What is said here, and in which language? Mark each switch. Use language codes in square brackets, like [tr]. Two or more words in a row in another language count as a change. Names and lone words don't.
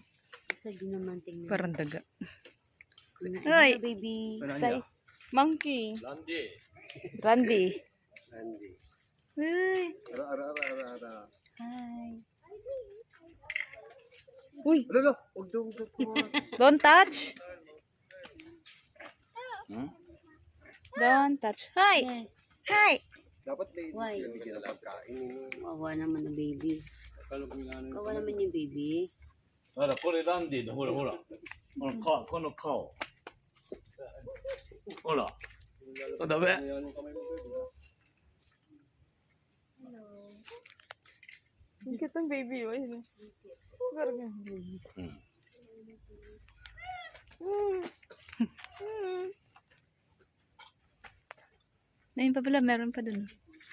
[tl] Isa din naman tingnan. Parang daga. Hoy, Hoy. [en] baby. Say, Monkey. Randy. Randy. [tl] Uy. Ara. [en] Hi. [tl] Uy! Ano? Huwag daw. [en] Don't touch. Hmm? Don't touch. Hi. Yes. Hi. [tl] Dapat may [en] Why? [tl] bigyan ng pagkain. Kawawa naman ang baby. Kawawa naman yung baby. [ja] ほら、これランディの、ほらほら。この顔。ほら。ダメ。 [tl] Ang cute ang baby oh. Ayun. Parang yung baby. Ayun pa pala, meron pa dun.